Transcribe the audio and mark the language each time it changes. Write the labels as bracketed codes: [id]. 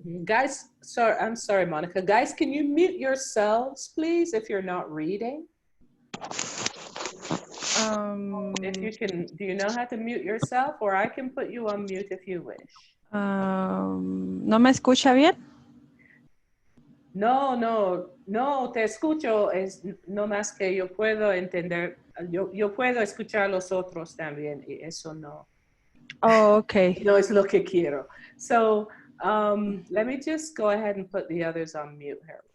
[en] Guys, sorry, I'm sorry, Monica. Guys, can you mute yourselves, please, if you're not reading? If you can, do you know how to mute yourself, or I can put you on mute if you wish? [es] ¿No me escucha bien? No, te escucho, es no más que yo puedo entender, yo puedo escuchar a los otros también, y eso no. [en] Oh, okay. [es] No es lo que quiero. [en] So let me just go ahead and put the others on mute here.